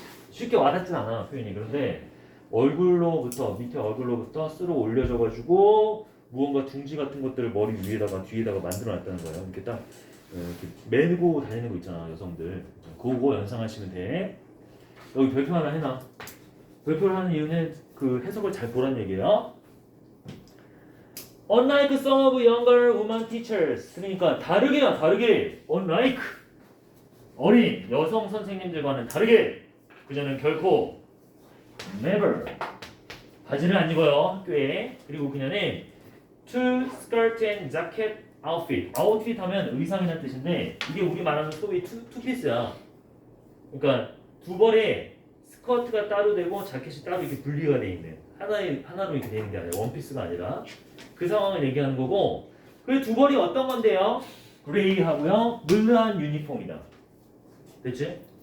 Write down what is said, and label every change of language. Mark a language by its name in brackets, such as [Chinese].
[Korean] 쉽게 와닿진 않아 표현이. 그런데 얼굴로부터 밑에 얼굴로부터 쓸어 올려져 가지고 무언가 둥지 같은 것들을 머리 위에다가 뒤에다가 만들어 놨다는 거예요. 이렇게 딱 이렇게 메고 다니는 거 있잖아 여성들. 그거 연상하시면 돼. 여기 별표 하나 해놔. 별표를 하는 이유는 그 해석을 잘 보라는 얘기예요. [English] Unlike some of younger women teachers. [Korean] 그러니까 다르게 unlike 어린 여성 선생님들과는 다르게 그녀는 결코 never 바지를 안 입어요 학교에. 그리고 그녀는 [English] two skirt and jacket outfit. [Korean] outfit 하면 의상이라는 뜻인데 이게 우리 말하는 소위 투피스야. 그러니까 두 벌에 스커트가 따로 되고 자켓이 따로 이렇게 분리가 돼 있는 하나로 이렇게 돼 있는 게 아니라 원피스가 아니라 그 상황을 얘기하는 거고. 그 두 벌이 어떤 건데요? 그레이하고요 물르한 유니폼이다. 됐지?